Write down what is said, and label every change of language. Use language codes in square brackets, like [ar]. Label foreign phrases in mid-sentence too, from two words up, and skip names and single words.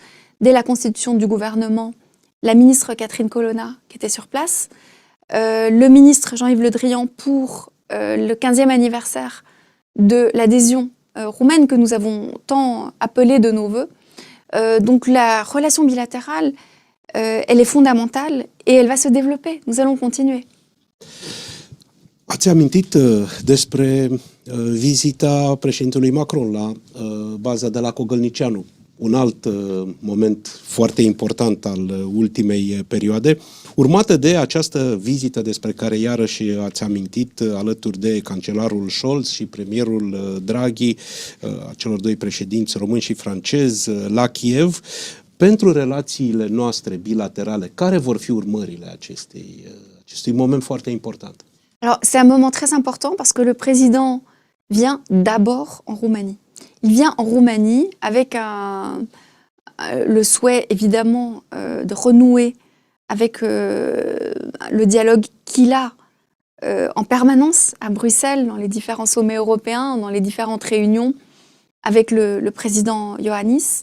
[fr] Dès la constitution du gouvernement, la ministre Catherine Colonna qui était sur place, le ministre Jean-Yves Le Drian pour le 15e anniversaire de l'adhésion roumaine que nous avons tant appelée de nos vœux. Donc la relation bilatérale, elle est fondamentale et elle va se développer. Nous allons continuer. [ro] Ați amintit despre vizita președintelui Macron la baza de la Cogălnicianu, un alt moment foarte important al ultimei perioade, urmată de această vizită despre care iarăși ați amintit alături de cancelarul Scholz și premierul Draghi, a celor 2 președinți români și francezi, la Kiev. Pentru relațiile noastre bilaterale, care vor fi urmările acestui moment foarte important? [fr] Alors, c'est un moment très important parce que le président vient d'abord en Roumanie. Il vient en Roumanie avec le souhait, évidemment, de renouer avec le dialogue qu'il a en permanence à Bruxelles, dans les différents sommets européens, dans les différentes réunions avec le président Iohannis.